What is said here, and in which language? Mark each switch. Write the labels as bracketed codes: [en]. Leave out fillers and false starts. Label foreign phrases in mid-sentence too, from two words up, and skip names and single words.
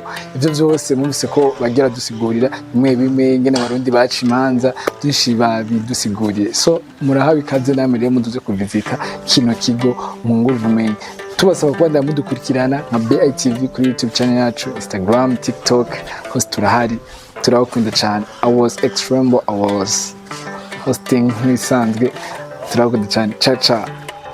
[rn] Ibyo byose mwumvise ko bagira dusigurira bimwe ingene abarundi baca imanza byinshi babidusiguriye. So murahawe ikaze namwe rero muduze kuvisita kino kigo mwungura ubumenyi. Tubasaba kuba mudukurikirana nka BITV kuri YouTube channel yacu, Instagram, TikTok, hose turahari. Turabakunda cyane. [en] I was extreme, I was hosting nk'isanzwe. [rn] Turabakunda cyane. Ciao.